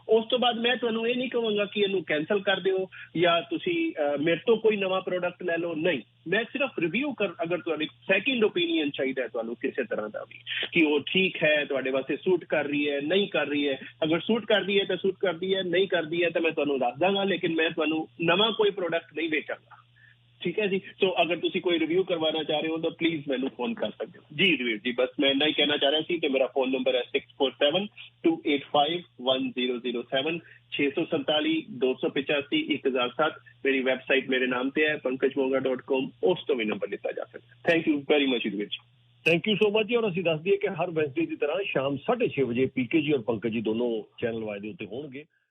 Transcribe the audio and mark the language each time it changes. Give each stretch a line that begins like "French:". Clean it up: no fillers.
Punjabi: ਉਸ ਤੋਂ ਬਾਅਦ ਮੈਂ ਤੁਹਾਨੂੰ ਇਹ ਨਹੀਂ ਕਹਾਂਗਾ ਕਿ ਇਹਨੂੰ ਕੈਂਸਲ ਕਰ ਦਿਓ ਜਾਂ ਤੁਸੀਂ ਮੇਰੇ ਤੋਂ ਕੋਈ ਨਵਾਂ ਪ੍ਰੋਡਕਟ ਲੈ ਲਓ, ਨਹੀਂ, ਮੈਂ ਸਿਰਫ ਰਿਵਿਊ ਅਗਰ ਤੁਹਾਡੀ ਸੈਕਿੰਡ ਓਪੀਨੀਅਨ ਚਾਹੀਦਾ ਹੈ ਤੁਹਾਨੂੰ ਕਿਸੇ ਤਰ੍ਹਾਂ ਦਾ ਵੀ ਕਿ ਉਹ ਠੀਕ ਹੈ, ਤੁਹਾਡੇ ਵਾਸਤੇ ਸੂਟ ਕਰ ਰਹੀ ਹੈ ਨਹੀਂ ਕਰ ਰਹੀ ਹੈ, ਅਗਰ ਸੂਟ ਕਰਦੀ ਹੈ ਤਾਂ ਸੂਟ ਕਰਦੀ ਹੈ, ਨਹੀਂ ਕਰਦੀ ਹੈ ਤਾਂ ਮੈਂ ਤੁਹਾਨੂੰ ਦੱਸ ਦਾਂਗਾ, ਲੇਕਿਨ ਮੈਂ ਤੁਹਾਨੂੰ ਨਵਾਂ ਕੋਈ ਪ੍ਰੋਡਕਟ ਨਹੀਂ ਵੇਚਾਂਗਾ। ਠੀਕ ਹੈ ਜੀ। ਸੋ ਅਗਰ ਤੁਸੀਂ ਕੋਈ ਰਿਵਿਊ ਕਰਵਾਉਣਾ ਚਾਹ ਰਹੇ ਹੋ ਤਾਂ ਪਲੀਜ਼ ਮੈਨੂੰ ਫੋਨ ਕਰ ਸਕਦੇ ਹੋ ਜੀ। ਰਵੀਰ ਜੀ ਬਸ ਮੈਂ ਇੰਨਾ ਹੀ ਕਹਿਣਾ ਚਾਹ ਰਿਹਾ ਸੀ ਕਿ ਮੇਰਾ ਫੋਨ ਨੰਬਰ ਹੈ 647-285-1000 1007 647 285 1007।
Hindi: मेरी वेबसाइट मेरे नाम पे है pankajmonga.com,
Punjabi: उस तो भी नंबर लिता जा सकता।
English: Thank you very much Yudhvir ji. Thank you so much ji.
Punjabi: और ਅਸੀਂ ਦੱਸ ਦਈਏ ਕਿ ਹਰ ਵੈਨਸਡੇ ਦੀ ਤਰ੍ਹਾਂ ਸ਼ਾਮ 6:30 ਵਜੇ ਪੀਕੇ ਜੀ ਔਰ ਪੰਕਜ ਜੀ ਦੋਨੋਂ ਚੈਨਲ ਵਾਈ ਦੇ ਉੱਤੇ ਹੋਣਗੇ।